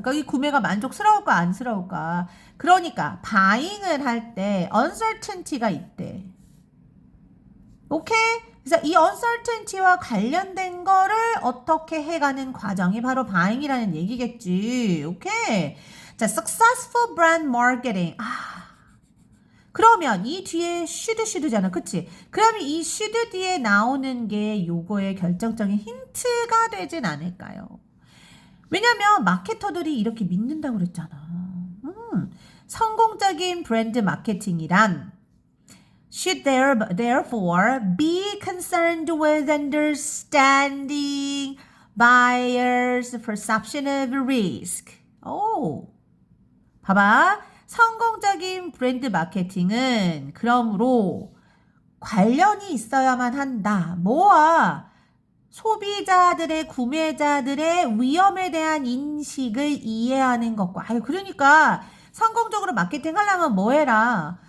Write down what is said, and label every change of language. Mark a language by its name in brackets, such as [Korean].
[Korean] 그러니까 이 구매가 만족스러울까 안스러울까? 그러니까 바잉을 할 때 uncertainty가 있대. 오케이? 그래서 이 uncertainty와 관련된 거를 어떻게 해가는 과정이 바로 바잉이라는 얘기겠지. 오케이? 자, [English] successful brand marketing. [Korean] 그러면 이 뒤에 should잖아. 그치? 그러면 이 should 뒤에 나오는 게 요거의 결정적인 힌트가 되진 않을까요? 왜냐면 마케터들이 이렇게 믿는다고 그랬잖아. 성공적인 브랜드 마케팅이란 [English] should therefore be concerned with understanding buyers' perception of risk. [Korean] 오, 봐봐. 성공적인 브랜드 마케팅은 그러므로 관련이 있어야만 한다. 뭐와? 소비자들의 구매자들의 위험에 대한 인식을 이해하는 것과 그러니까 성공적으로 마케팅 하려면 뭐 해라?